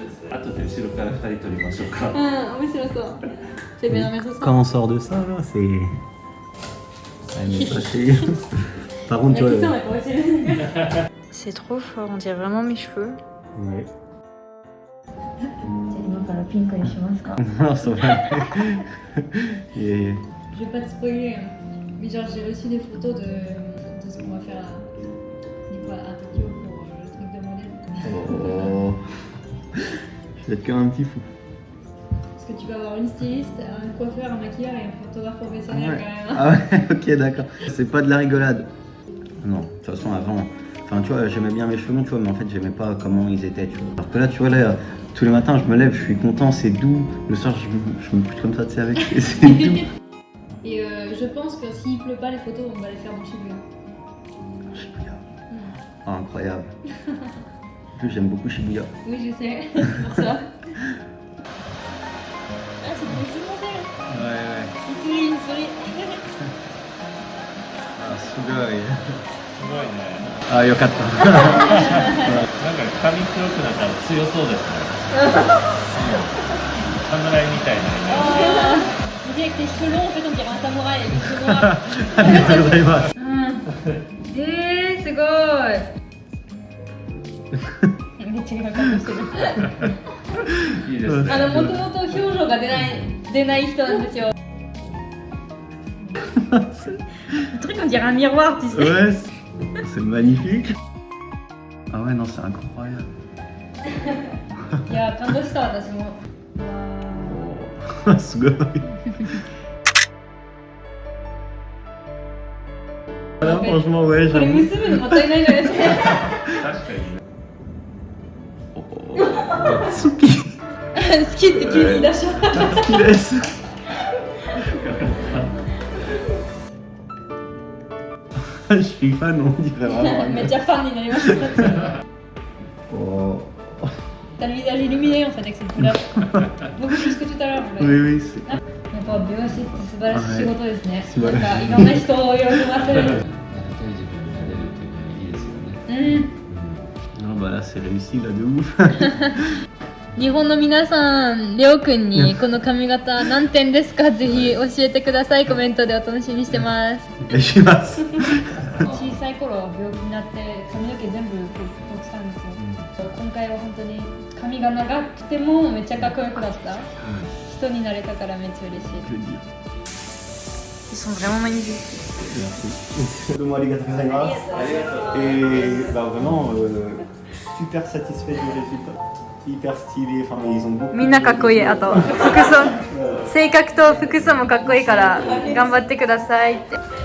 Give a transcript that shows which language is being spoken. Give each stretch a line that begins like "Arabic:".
Japanese: あとで後ろから2人撮りましょうか。うん、面白そう。
French: じゃあ、bien remercie ça. Quand on sort de ça, là, c'est... Ouais, mais ça, c'est... Par contre, tu vois... C'est trop fort, on dirait vraiment mes cheveux Ouais.
Japanese: 今からピンクにしますか。
French: Non, ça va. Et... Je vais pas te spoiler, mais genre j'ai reçu des photos de ce qu'on va faire à Tokyo pour le truc de modèle. Oh... Je vais être comme un petit fou. Parce que tu vas avoir une styliste, un coiffeur, un maquilleur et un photographe professionnel Ouais. quand même. Ah ouais, ok, d'accord. C'est pas de la rigolade. Non, de toute façon, avant... Enfin, tu vois, j'aimais bien mes cheveux longs, tu vois, mais en fait, j'aimais pas comment ils étaient, tu vois. Alors que là, tu vois, là, tous les matins, je me lève, je suis content, c'est doux. Le soir, je me couche comme ça, tu sais, avec... C'est doux. Et je pense que s'il pleut pas, les photos, on va les faire dans Shibuya. Shibuya. Oh, incroyable. En plus, j'aime beaucoup Shibuya. Oui, je sais, c'est pour ça. Ah, c'est pour tout le monde. Ouais, ouais. Il sourit.
Japanese: Ah, sugoi. ごいね。あ、よかった。なんか髪黒くなったら強そうですね。侍みたいなイメージ。
French: Avec tes cheveux longs, en fait, on dirait un samouraï avec des cheveux noirs.
Japanese: ありがとうございます。すごい。めっちゃ今感動してる。いいですね。もともと表情が出ない人なんですよ。
French: Un truc, on dirait un miroir, tu sais. Ouais, c'est magnifique. Ah ouais, non, c'est incroyable.
Japanese: いや、感動した私も。すごい。
French: Franchement, ouais,
Japanese: これ結ぶのもったいないじゃないですか。確かにね。好き。好きって急に言い出した。好きです。
French: Je suis fan, on dirait vraiment.
Japanese: めっちゃファンになりました。 Oh.
French: T'as le visage illuminé en fait avec cette couleur. Beaucoup plus que tout à l'heure. Oui, oui, c'est.
Japanese: やっぱ美容師って素晴らしい仕事ですね。素晴らしいなんかいろんな人を喜ばせる。やりたい自分になれるっていうのがいいですよね。
French: Non, bah là, c'est réussi, là, de ouf.
Japanese: 日本の皆さん、レオくんにこの髪型何点ですか？ぜひ教えてください。コメントでお楽しみにしてます。お願いします。小さい頃病気になって髪の毛全部落ちたんですよ。今回は本当に髪が長くてもめっちゃかっこよくなった。人になれたからめっちゃ嬉しい。
French: Ils sont vraiment magnifiques. Merci.
Japanese: Arigatou gozaimasu.
French: Et bah vraiment super satisfait du résultat. Hyper stylé. Enfin, ils ont beaucoup.
Japanese: みんなかっこいい。あと服装、性格と服装もかっこいいから頑張ってくださいって。